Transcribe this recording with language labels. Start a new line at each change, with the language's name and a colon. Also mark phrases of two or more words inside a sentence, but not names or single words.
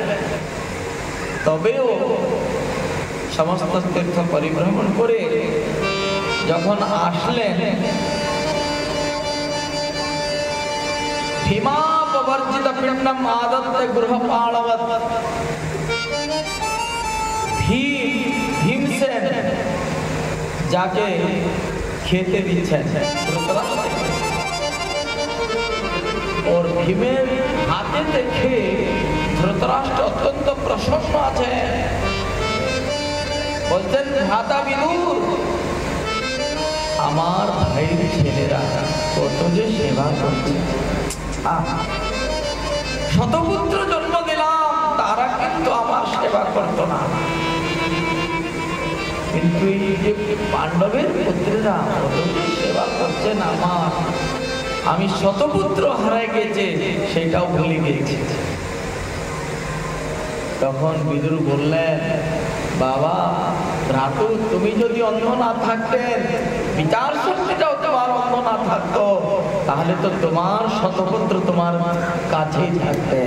Bangla: তবেও সমস্ত তীর্থ পরিভ্রমণ করে যখন আসলেন,
Sanskrit: ভীমাপবর্জিত পিণ্ডম আদত্তে গৃহপালবৎ,
Bangla: ভীমসেন যাকে খেতে দিচ্ছেন ঔর ভীমের হাতে দেখে ধৃতরাষ্ট্র অত্যন্ত প্রসন্ন আছে, বলতেন ভ্রাতা বিদুর আমার ভাইর ছেলেরা কত যে সেবা করছে, শতপুত্র জন্ম দিলাম তারা কিন্তু আমার সেবা করতো না, কিন্তু এই যে পাণ্ডবের পুত্ররা কত যে সেবা করছেন আমার, আমি শতপুত্র হারাই গেছে সেটাও ভুলে গেছি। তখন বিদুর বললেন, বাবা ভ্রাতু তুমি যদি অন্ধ না থাকতেন, বিচার শক্তিটাও তোমার অন্ধ না থাকতো, তাহলে তো তোমার শতপুত্র তোমার কাছেই থাকতেন।